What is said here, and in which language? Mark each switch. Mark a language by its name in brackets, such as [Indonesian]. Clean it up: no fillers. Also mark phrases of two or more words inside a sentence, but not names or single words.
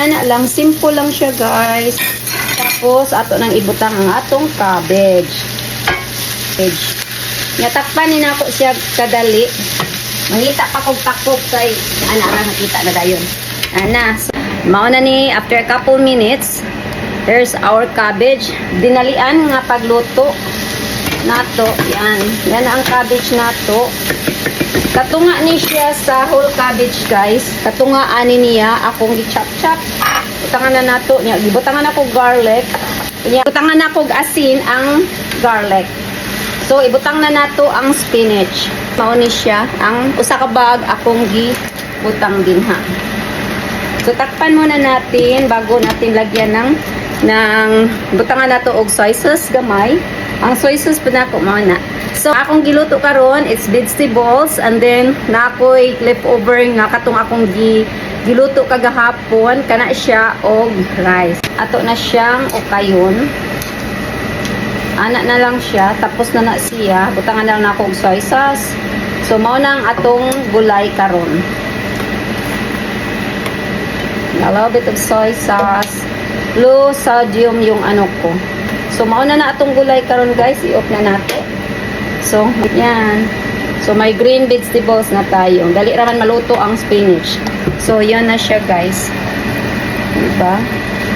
[Cebuano] Inana lang, simple lang siya guys. Tapos, ato nang ibutang ang atong cabbage. Natakpan ni na ako siya kadali. Mangita pa kong takpok kay ana nakita na dayon. Ana, so, mauna ni [English] after a couple minutes, there's our cabbage. [Cebuano] Dinalian nga pagluto nato. Yan ang cabbage nato. Katunga ni siya sa [English] whole cabbage [Cebuano] guys. Katunga ani niya akong gi-chop-chop. Butangan na nato niya. Gibutangan ako garlic. Butangan na ako asin ang garlic. So ibutang na nato ang spinach. Mao ni siya ang usa ka bag akong gibutang dinha. [Filipino] So takpan muna natin bago natin lagyan ng [Cebuano] butangan nato og soy sauce gamay. Ang soy sauce pa nako mao na. So, akong giluto karon, [English] it's vegetables and then [Cebuano] na ako'y leftover nga katong akong giluto kagahapon, kana siya og rice. Ato na siyang okayon. Ana na lang siya, tapos na siya, butangan na lang na akong soy sauce. So, mao nang atong gulay karon. [English] A little bit of soy sauce. Low sodium [Filipino] yung ano ko. [Cebuano] So, mao na atong gulay karon guys, i-off na nato. [Filipino] So, yan. So, may [English] green vegetables [Filipino] na tayo. [Cebuano] Dali raman maluto ang spinach. [Filipino] So, yan na siya, guys. Diba?